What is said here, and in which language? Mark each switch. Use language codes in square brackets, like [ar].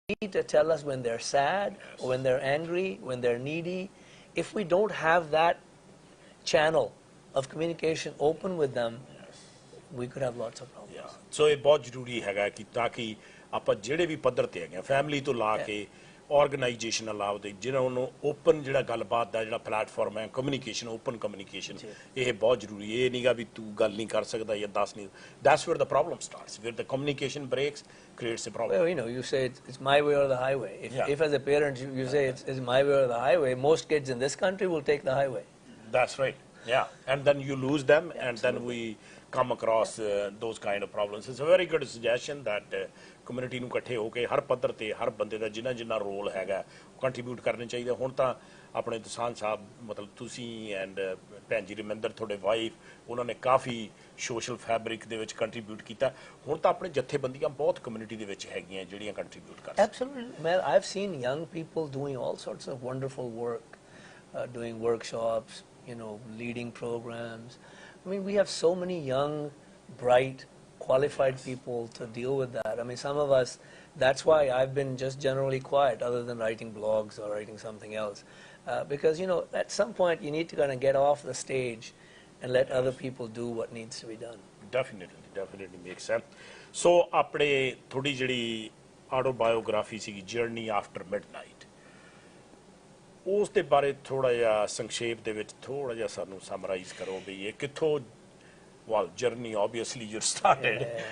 [en] to tell us when they're sad, or when they're angry, when they're needy. If we don't have that channel of communication open with them, we could have lots of problems. [pa] ਸੋ ਇਹ ਬਹੁਤ ਜ਼ਰੂਰੀ ਹੈਗਾ ਕਿ ਤਾਂ ਕਿ ਆਪਾਂ ਜਿਹੜੇ ਵੀ ਪੱਧਰ ਤੇ ਹੈਗੇ ਫੈਮਿਲੀ ਤੋਂ ਲਾ ਕੇ ਆਰਗੇਨਾਈਜੇਸ਼ਨ ਅਲਾਉ ਦੇ ਜਿਹਨਾਂ ਨੂੰ ਓਪਨ ਜਿਹੜਾ ਗੱਲਬਾਤ ਦਾ ਜਿਹੜਾ ਪਲੇਟਫਾਰਮ ਹੈ ਕਮਿਊਨੀਕੇਸ਼ਨ ਓਪਨ ਕਮਿਊਨੀਕੇਸ਼ਨ ਇਹ ਬਹੁਤ ਜ਼ਰੂਰੀ ਇਹ ਨਹੀਂਗਾ ਵੀ ਤੂੰ ਗੱਲ ਨਹੀਂ ਕਰ ਸਕਦਾ ਜਾਂ ਦੱਸ ਨਹੀਂ [en] that's where the problem starts where the communication breaks creates a problem. Well, you know, you say it's my way or the highway. If as a parent you say it's my way or the highway, most kids in this country will take the highway. That's right. Yeah, and then you lose them, and then we come across those kind of problems. It's a very good suggestion that [pa] community ਨੂੰ ਇਕੱਠੇ ਹੋ ਕੇ ਹਰ ਪੱਧਰ ਤੇ ਹਰ ਬੰਦੇ ਦਾ ਜਿੰਨਾ role ਹੈਗਾ contribute ਕਰਨੇ ਚਾਹੀਦੇ ਹੁਣ ਤਾਂ ਆਪਣੇ ਦੋਸਾਂਝ ਸਾਹਿਬ ਮਤਲਬ ਤੁਸੀਂ ਐਂਡ ਭੈਣ ਜੀ ਰਮਿੰਦਰ ਤੁਹਾਡੇ ਵਾਈਫ ਉਹਨਾਂ ਨੇ ਕਾਫੀ ਸੋਸ਼ਲ ਫੈਬਰਿਕ ਦੇ ਵਿੱਚ ਕੰਟਰੀਬਿਊਟ ਕੀਤਾ ਹੁਣ ਤਾਂ ਆਪਣੇ ਜਥੇਬੰਦੀਆਂ ਬਹੁਤ ਕਮਿਊਨਿਟੀ ਦੇ ਵਿੱਚ ਹੈਗੀਆਂ ਜਿਹੜੀਆਂ ਕੰਟਰੀਬਿਊਟ ਕਰ [en] Absolutely. Man, I've seen young people doing all sorts of wonderful work, doing workshops, you know, leading programs. I mean, we have so many young, bright, qualified people to deal with that. I mean, some of us, that's why I've been just generally quiet other than writing blogs or writing something else. Because, you know, at some point you need to kind of get off the stage and let other people do what needs to be done. Definitely makes sense. [pa] So, ਆਪਣੇ ਥੋੜੀ ਜਿਹੜੀ autobiography ਸੀਗੀ journey after midnight ਉਸ ਦੇ ਬਾਰੇ ਥੋੜਾ ਜਿਹਾ ਸੰਖੇਪ ਦੇ ਵਿੱਚ ਥੋੜਾ ਜਿਹਾ ਸਾਨੂੰ ਸਮਰਾਈਜ਼ ਕਰੋ ਵੀ ਇਹ ਕਿੱਥੋਂ [en] journey obviously you started.